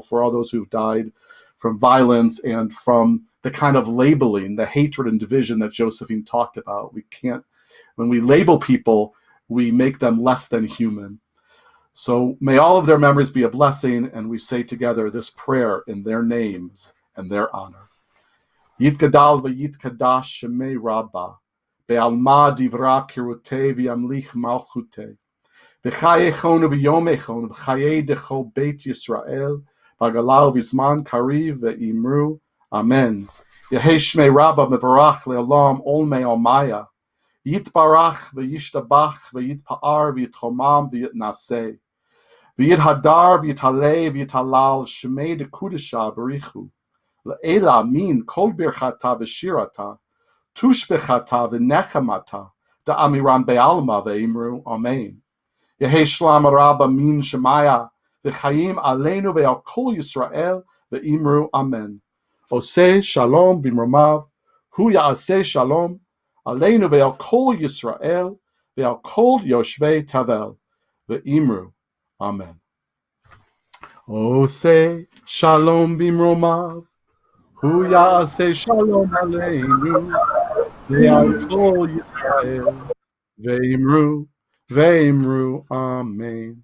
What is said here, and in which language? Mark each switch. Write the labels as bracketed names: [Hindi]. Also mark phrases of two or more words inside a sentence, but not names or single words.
[English] For all those who've died from violence and from the kind of labeling, the hatred and division that Josephine talked about. We can't, when we label people, we make them less than human. So may all of their memories be a blessing, and we say together this prayer in their names and their honor. [Aramaic] יתגדל ויתקדש שמיה רבא, בעלמא דברא כרעותיה וימליך מלכותיה, בחייכון וביומיכון ובחיי דכל בית ישראל, בעגלא ובזמן קריב ואמרו, אמן. יהא שמיה רבא מברך לעלם עלמי עלמיא, יתברך וישתבח ויתפאר ויתרומם ויתנשא, ויתהדר ויתעלה ויתהלל שמיה דקודשא בריך הוא, לעלא מן כל ברכתא ושירתא, תשבחתא ונחמתא, דאמירן בעלמא ואמרו, אמן. יהא שלמא רבא מן שמיא, וחיים עלינו ועל כל ישראל ואמרו, אמן. [Hebrew] עושה שלום במרומיו, הוא יעשה שלום, עלינו ועל כל ישראל, ועל כל יושבי תבל, ואמרו, אמן. עושה שלום במרומיו, הוא יעשה שלום עלינו, ועל כל ישראל, ואמרו, אמן.